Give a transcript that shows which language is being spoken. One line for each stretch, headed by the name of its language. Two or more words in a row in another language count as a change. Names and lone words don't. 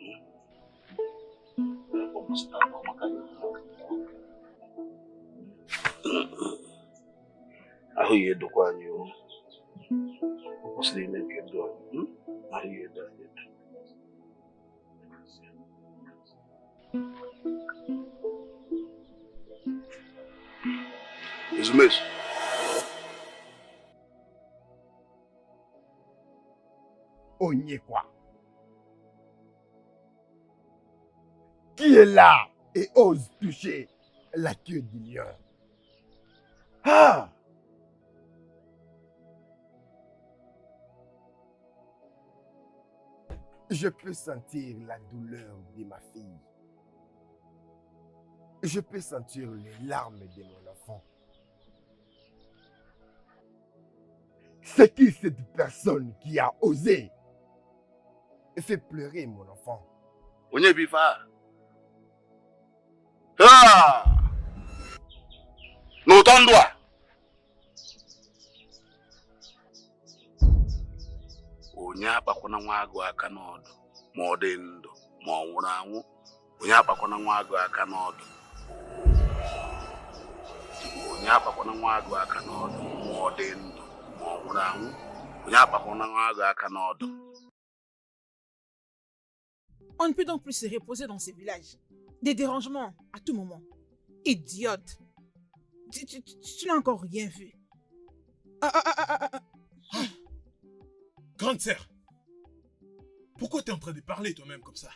Igbo: ahụ ya edokwa anyị o kwụsịrị ime nke ndụ anyị ahụ ya edo anyị edo Ezumezu. Onyekwa.
French: Qui est là et ose toucher la queue du lion? Ah! Je peux sentir la douleur de ma fille. Je peux sentir les larmes de mon enfant. C'est qui cette personne qui a osé fait pleurer mon enfant?
Igbo: Onye bifa. Ah! N'otondwa. Onye akpakwana nwa agụ aka n'ọdụ ma ọ dị ndụ ma ọ nwụrụ anwụ. Onye akpakwana nwa agụ aka n'ọdụ. Onye akpakwana nwa agụ aka n'ọdụ ma ọ dị ndụ ma ọ nwụrụ anwụ. Onye akpakwana nwa agụ aka n'ọdụ.
French: On ne peut donc plus se reposer dans ces villages. Des dérangements à tout moment. Idiote. Tu n'as encore rien vu. Grande sœur, pourquoi tu es en train de parler toi-même comme ça?